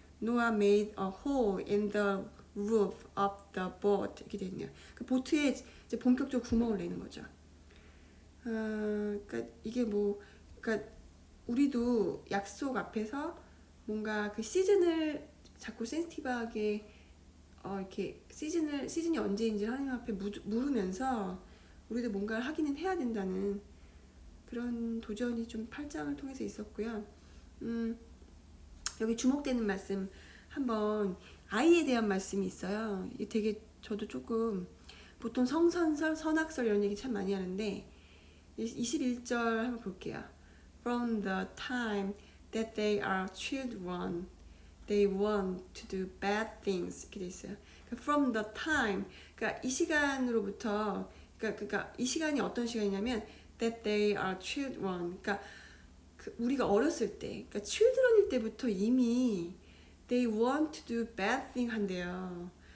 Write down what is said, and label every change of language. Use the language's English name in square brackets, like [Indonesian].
[English] Noah made a hole in the roof of the boat [Korean] 이렇게 되어 있네요. 그 보트에 이제 본격적으로 구멍을 내는 거죠. 그러니까 이게 그러니까 우리도 약속 앞에서 뭔가 그 시즌을 자꾸 센시티브하게 이렇게 시즌이 언제인지 하나님 앞에 물으면서 우리도 뭔가를 하기는 해야 된다는 그런 도전이 좀 8장을 통해서 있었고요. 여기 주목되는 말씀 한번 아이에 대한 말씀이 있어요. 이게 되게 저도 조금 보통 성선설, 선악설 이런 얘기 참 많이 하는데 21절 한번 볼게요. [English] From the time that they are children, they want to do bad things [Korean] 이렇게 돼 있어요. 그러니까 [English] from the time, [Korean] 그러니까 이 시간으로부터, 그러니까 이 시간이 어떤 시간이냐면 [English] that they are children, [Korean] 그러니까 우리가 어렸을 때, 그러니까 children일 때부터 이미 [English] they want to do bad thing [Korean] 한대요.